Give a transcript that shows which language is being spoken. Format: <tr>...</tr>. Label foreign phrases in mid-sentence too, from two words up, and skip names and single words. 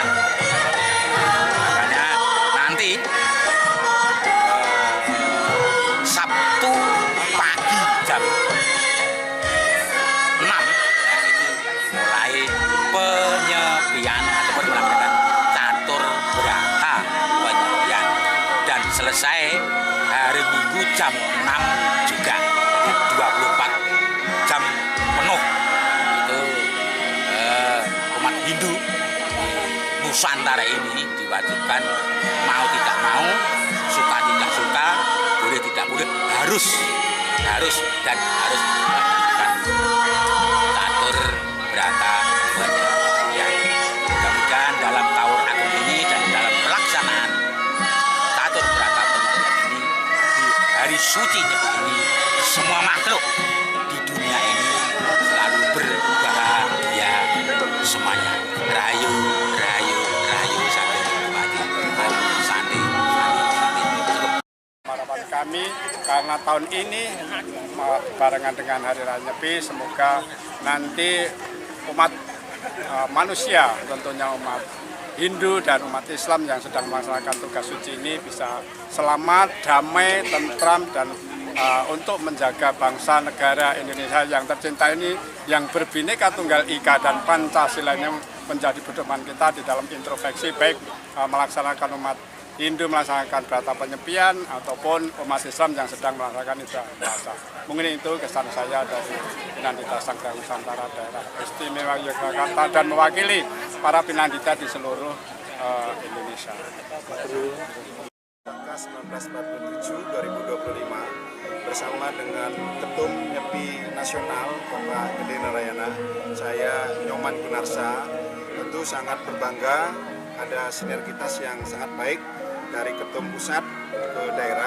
<id>Makanya nanti Sabtu pagi jam 6 itu mulai penyepian ataupun melakukan catur berata penyepian, dan selesai hari Minggu jam 6 juga, 24 jam penuh. Itu umat Hindu Nusantara ini diwajibkan, mau tidak mau, suka tidak suka, boleh tidak boleh, harus dan harus melakukan catur berata penyepian. Mudah-mudahan dalam tawur agung ini dan dalam pelaksanaan catur berata penyepian ini di hari suci Nyepi ini, semua makhluk di dunia ini selalu berbahagia semuanya. Rayu, rayu, rayu, sampai mati.</id> <sa>Santi, santi, santi.</sa> <id>Harapan kami karena tahun ini barengan dengan Hari Raya Nyepi, semoga nanti umat manusia, tentunya umat Hindu dan umat Islam yang sedang melaksanakan tugas suci ini bisa selamat, damai, tentram, dan untuk menjaga bangsa negara Indonesia yang tercinta ini, yang berbineka tunggal ika dan Pancasila ini menjadi pedoman kita di dalam introspeksi, baik melaksanakan umat Hindu melaksanakan berata penyepian ataupun umat Islam yang sedang melaksanakan ibadah puasa. Mungkin itu kesan saya dari Pinandita Sangga Nusantara Daerah Istimewa Yogyakarta dan mewakili para Pinandita di seluruh Indonesia. 1947-2025 bersama dengan Ketum Nyepi Nasional Bapak Gede Narayana, saya Nyoman Gunarsa, tentu sangat berbangga ada sinergitas yang sangat baik dari Ketum Pusat ke daerah.</id>